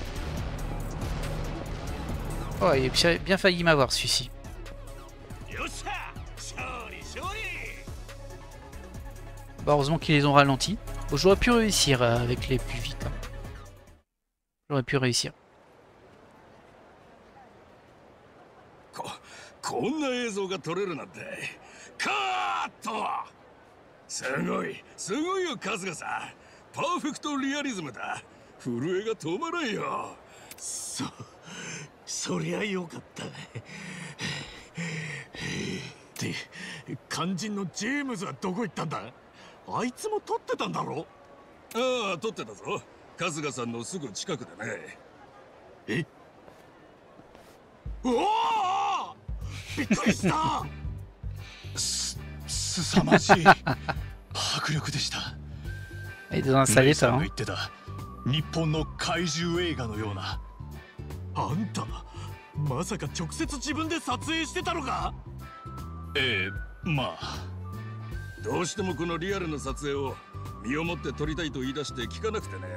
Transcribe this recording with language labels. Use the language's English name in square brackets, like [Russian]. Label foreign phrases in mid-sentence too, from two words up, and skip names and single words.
[French] Oh, il a bien failli m'avoir, celui-ci. Bah, heureusement qu'ils les ont ralentis. Bon, j'aurais pu réussir avec les plus vite. Hein. J'aurais pu réussir. [Japanese] こんな映像が撮れるなんてカーッとすごいよ春日さんパーフェクトリアリズムだ震えが止まらんよそりゃよかったで肝心のジェームズはどこ行ったんだあいつも撮ってたんだろああ撮ってたぞ春日さんのすぐ近くでねえおおびっくりしたすさまじい迫力でした。 [French] Et dans un sale état. [Japanese] 言ってた日本の怪獣映画のような。あんたまさか直接自分で撮影してたのか？ええ、まあ。どうしてもこのリアルな撮影を身をもって撮りたいと言い出して聞かなくてね。